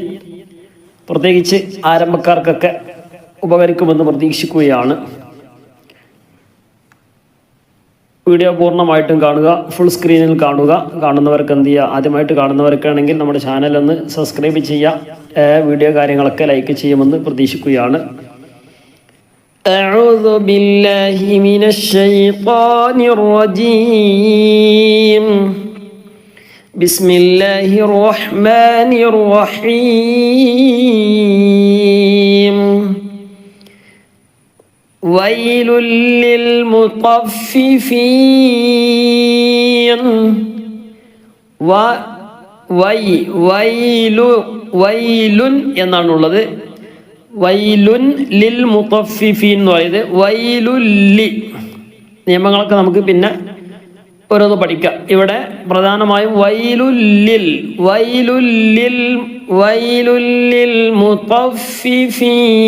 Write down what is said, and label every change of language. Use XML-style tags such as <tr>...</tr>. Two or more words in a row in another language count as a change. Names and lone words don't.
<ml>പ്രത്യേകിച്ച് ആരംഭക്കാർക്കൊക്കെ ഉപകരിക്കുമെന്ന് പ്രതീക്ഷിക്കുകയാണ്. വീഡിയോ പൂർണ്ണമായിട്ടും കാണുക,</ml> <en>full screen</en> <ml>കാണുക. കാണുന്നവർക്ക് എന്ത് ചെയ്യുക, ആദ്യമായിട്ട് കാണുന്നവർക്കാണെങ്കിൽ നമ്മുടെ ചാനലൊന്ന് സബ്സ്ക്രൈബ് ചെയ്യുക, വീഡിയോ കാര്യങ്ങളൊക്കെ ലൈക്ക് ചെയ്യുമെന്ന് പ്രതീക്ഷിക്കുകയാണ്.</ml> <ar>أعوذ بالله من الشيطان الرجيم. بسم الله الرحمن الرحيم. ويل للمطففين.</ar> <ml>ويل എന്നാണുള്ളത്.</ml> <ar>ويل للمطففين</ar> <ml>എന്ന് പറയുന്നത് വൈലുല്ലി. നിയമങ്ങളൊക്കെ നമുക്ക് പിന്നെ ഓരോന്ന് പഠിക്കാം. ഇവിടെ പ്രധാനമായും</ml> <ar>ويل للمطففين.</ar>